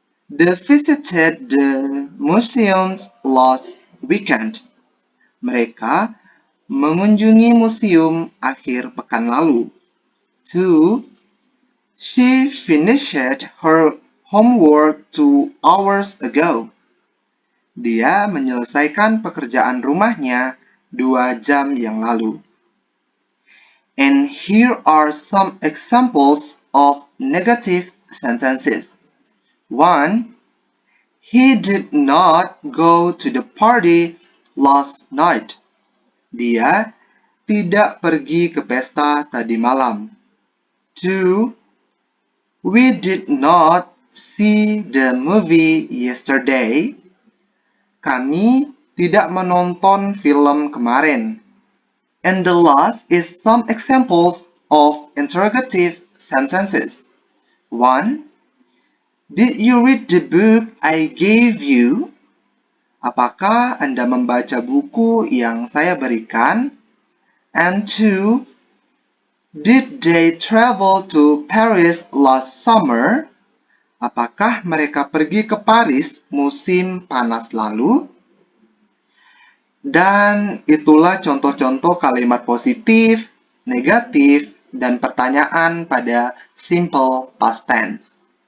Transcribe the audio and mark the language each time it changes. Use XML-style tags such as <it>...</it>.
<en>They visited the museums last weekend.</en> <id>Mereka mengunjungi museum akhir pekan lalu. 2.</id> <en>She finished her homework 2 hours ago.</en> <id>Dia menyelesaikan pekerjaan rumahnya 2 jam yang lalu.</id> <en>And here are some examples of negative sentences. 1. He did not go to the party last night.</en> <id>Dia tidak pergi ke pesta tadi malam. 2.</id> <en>We did not see the movie yesterday.</en> <id>Kami tidak menonton film kemarin.</id> <en>And the last is some examples of interrogative sentences. 1. Did you read the book I gave you?</en> <id>Apakah Anda membaca buku yang saya berikan?</id> <en>And 2. Did they travel to Paris last summer?</en> <id>Apakah mereka pergi ke Paris musim panas lalu? Dan itulah contoh-contoh kalimat positif, negatif, dan pertanyaan pada simple past tense.</id>